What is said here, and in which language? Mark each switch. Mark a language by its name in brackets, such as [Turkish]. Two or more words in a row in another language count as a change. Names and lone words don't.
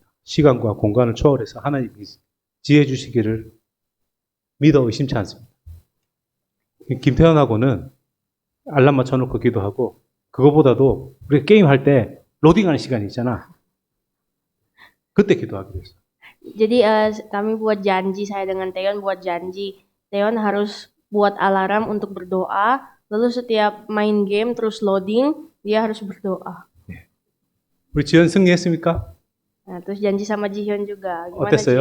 [Korean] 시간과 공간을 초월해서 하나님이 지혜 주시기를 믿어 의심치 않습니다. 김태현하고는 알람 맞춰놓고 기도하고 그거보다도 우리가 게임할 때 로딩하는 시간이 있잖아. 그때 기도하기로 했어. [Indonesian] Jadi kami buat janji, saya dengan Teon buat janji. Teon harus buat alarm untuk berdoa. Lalu setiap main game terus loading, dia harus berdoa. [Korean] 우리 지연 승리했습니까? [Indonesian] Nah, terus janji sama Jihyun juga. Gimana [Korean] 어땠어요?